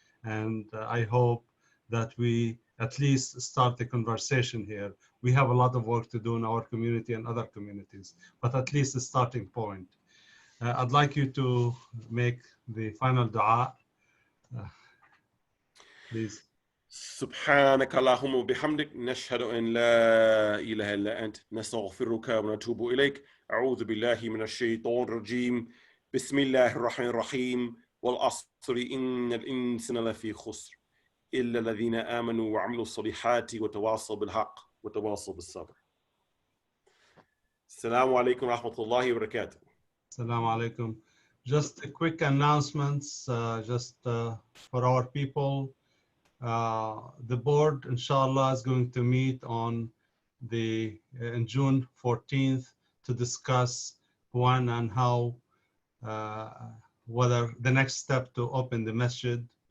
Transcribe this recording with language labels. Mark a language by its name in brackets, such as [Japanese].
[English] And I hope that we at least start the conversation here. We have a lot of work to do in our community and other communities, but at least a starting point. I'd like you to make the final dua, please. [Arabic] سبحانك اللهم وبحمدك نشهد أن لا إله إلا أنت نستغفرك ونتوب إليك أعوذ بالله من الشيطان الرجيم بسم الله الرحمن الرحيم والعصر إن الإنسان لفي خسر إلا الذين آمنوا وعملوا الصالحات وتواصوا بالحق وتواصوا بالصبر. السلام عليكم ورحمة الله وبركاته. Assalamu alaikum. [English] Just a quick announcements, for our people. The board, inshallah, is going to meet on in June 14th to discuss when and how, whether the next step to open the masjid.